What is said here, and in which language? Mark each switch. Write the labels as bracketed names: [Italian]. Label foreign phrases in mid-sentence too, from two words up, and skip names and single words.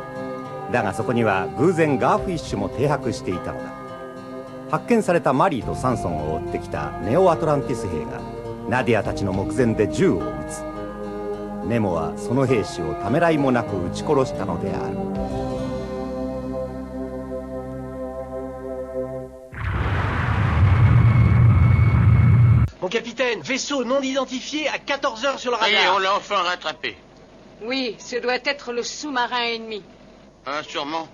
[Japanese] だがそこには偶然ガーフィッシュも停泊していたのだ。発見されたマリーとサンソンを追ってきたネオアトランティス兵がナディアたちの目前で銃を撃つ。ネモはその兵士をためらいもなく撃ち殺したのである。 [French] Mon capitaine, vaisseau non identifié à 14 heures sur le radar. Et on l'a enfin rattrapé. Oui, ce doit être le sous-marin ennemi. Hein, sûrement.